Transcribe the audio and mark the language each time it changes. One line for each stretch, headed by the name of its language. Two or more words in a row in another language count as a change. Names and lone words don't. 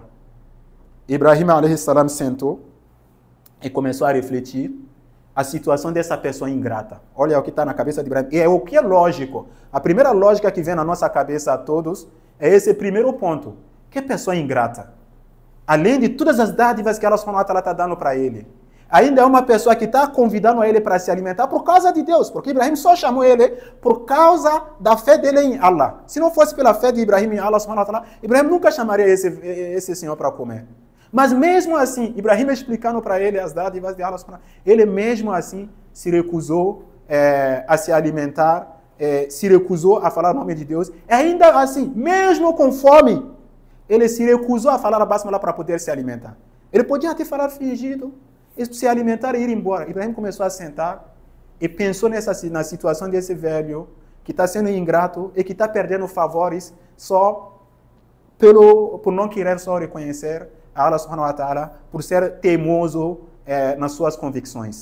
Portuguese: Ibrahim a.s. sentou e começou a refletir a situação dessa pessoa ingrata. Olha o que está na cabeça de Ibrahim. E é o que é lógico. A primeira lógica que vem na nossa cabeça a todos é esse primeiro ponto. Que pessoa ingrata. Além de todas as dádivas que Allah
Arabic: سبحانه وتعالى
Portuguese: está dando para ele. Ainda é uma pessoa que está convidando ele para se alimentar por causa de Deus. Porque Ibrahim só chamou ele por causa da fé dele em Allah. Se não fosse pela fé de Ibrahim em Allah
Arabic: سبحانه وتعالى,
Portuguese: Ibrahim nunca chamaria esse senhor para comer. Mas mesmo assim, Ibrahim explicando para ele as dádivas de Allah
Arabic: سبحانه وتعالى,
Portuguese: ele mesmo assim se recusou a se alimentar, se recusou a falar o nome de Deus. E ainda assim, mesmo com fome, ele se recusou a falar a basmala para poder se alimentar. Ele podia até falar fingido, se alimentar e ir embora. Ibrahim começou a sentar e pensou na situação desse velho que está sendo ingrato e que está perdendo favores só por não querer só reconhecer a Allah
Arabic: سبحانه وتعالى,
Portuguese: por ser teimoso nas suas convicções.